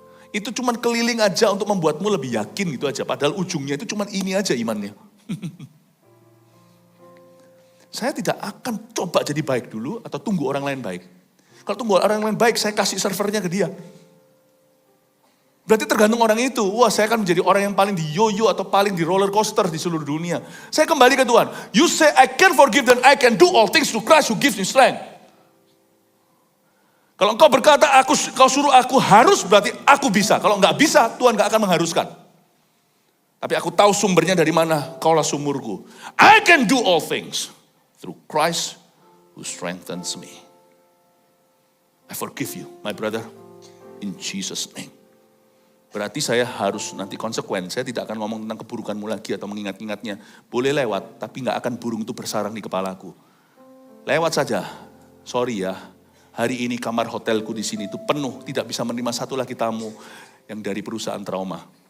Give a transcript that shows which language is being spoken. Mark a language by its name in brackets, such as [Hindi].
[Indonesian] Itu cuma keliling aja untuk membuatmu lebih yakin gitu aja. Padahal ujungnya itu cuma ini aja imannya. Saya tidak akan coba jadi baik dulu atau tunggu orang lain baik. Kalau tunggu orang lain baik, saya kasih servernya ke dia. Berarti tergantung orang itu. Wah, saya akan menjadi orang yang paling di yo-yo atau paling di roller coaster di seluruh dunia. Saya kembali ke Tuhan. [English] You say I can forgive and I can do all things through Christ who gives me strength. [Indonesian] Kalau engkau berkata, kau suruh aku harus, berarti aku bisa. Kalau enggak bisa, Tuhan enggak akan mengharuskan. Tapi aku tahu sumbernya dari mana, kaulah sumberku. [English] I can do all things through Christ who strengthens me. I forgive you, my brother, in Jesus' name. [Indonesian] Berarti saya harus nanti konsekuen, saya tidak akan ngomong tentang keburukanmu lagi atau mengingat-ingatnya. Boleh lewat, tapi gak akan burung itu bersarang di kepalaku. Lewat saja, sorry ya, hari ini kamar hotelku di sini itu penuh, tidak bisa menerima satu lagi tamu yang dari perusahaan trauma.